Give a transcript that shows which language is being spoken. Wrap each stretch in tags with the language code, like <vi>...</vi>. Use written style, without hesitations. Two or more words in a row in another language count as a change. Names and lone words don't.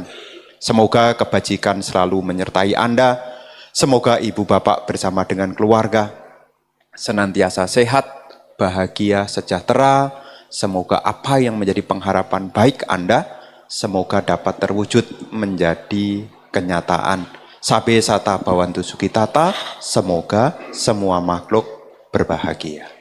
<id>Semoga kebajikan selalu menyertai Anda. Semoga ibu bapak bersama dengan keluarga senantiasa sehat, bahagia, sejahtera. Semoga apa yang menjadi pengharapan baik Anda, semoga dapat terwujud menjadi kenyataan.</id> <pi>Sabe sata bawantu sukitata,</pi> <id>semoga semua makhluk berbahagia.</id>